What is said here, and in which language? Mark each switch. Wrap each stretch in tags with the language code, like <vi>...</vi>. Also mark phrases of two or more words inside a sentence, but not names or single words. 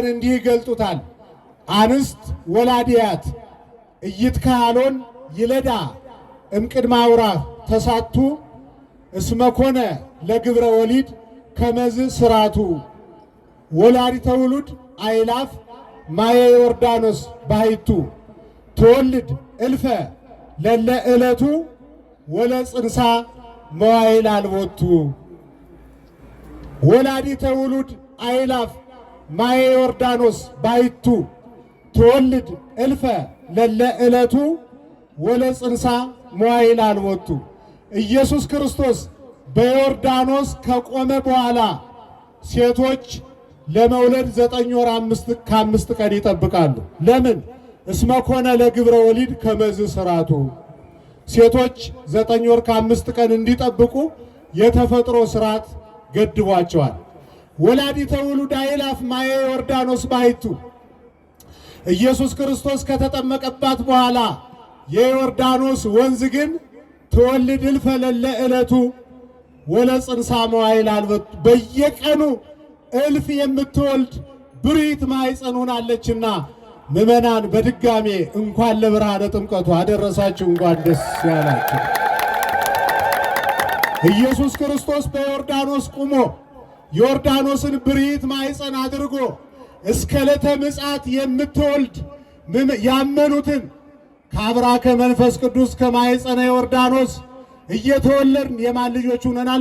<am>እንዲህ ይገልጡታል።</am> <gez>አንስት ወላዲያት ኢይትካሎን ይለዳ እምቅድመ አውራህ ተሳቱ እስመኮነ ለግብረ ወሊድ ከመዝ ስራቱ ወላዲተ ውሉድ አይላፍ ማየ ዮርዳኖስ ባሕቱ ትወልድ እልፈ ለለ ዕለቱ ወለጽንሳ መዋዕል አልቦቱ። ወላዲተ ውሉድ አይላፍ ማየ ዮርዳኖስ ባሕቱ ትወልድ እልፈ ለለ ዕለቱ ወለጽንሳ መዋዕል አልቦቱ።</gez> <am>ኢየሱስ ክርስቶስ በዮርዳኖስ ከቆመ በኋላ ሴቶች ለመውለድ 9 ወር ከ5 ቀን ይጠብቃሉ። ለምን?</am> <gez>እስመ ኮነ ለግብረ ወሊድ ከመዝ ስራቱ።</gez> <am>ሴቶች 9 ወር ከ5 ቀን እንዲጠብቁ የተፈጥሮ ስርዓት ገድቧቸዋል።</am> <gez>ወላዲተ ውሉድ አይላፍ ማየ ዮርዳኖስ ባሕቱ።</gez> <am>ኢየሱስ ክርስቶስ ከተጠመቀባት በኋላ የዮርዳኖስ ወንዝ ግን</am> <gez>ትወልድ እልፈ ለለ ዕለቱ ወለጽንሳ መዋዕል አልቦቱ።</gez> <am>በየቀኑ እልፍ የምትወልድ ብሩይት ማኅፀን ሆናለችና ምእመናን በድጋሜ እንኳን ለብርሃነ ጥምቀቱ አደረሳችሁ፣ እንኳን ደስ ያላችሁ። ኢየሱስ ክርስቶስ በዮርዳኖስ ቁሞ ዮርዳኖስን ብሩይት ማኅፀን አድርጎ እስከ ዕለተ ምጽአት የምትወልድ ያመኑትን ከአብራከ መንፈስ ቅዱስ ከማኅፀነ ዮርዳኖስ እየተወለድን የማን ልጆች ሆነናል?</am>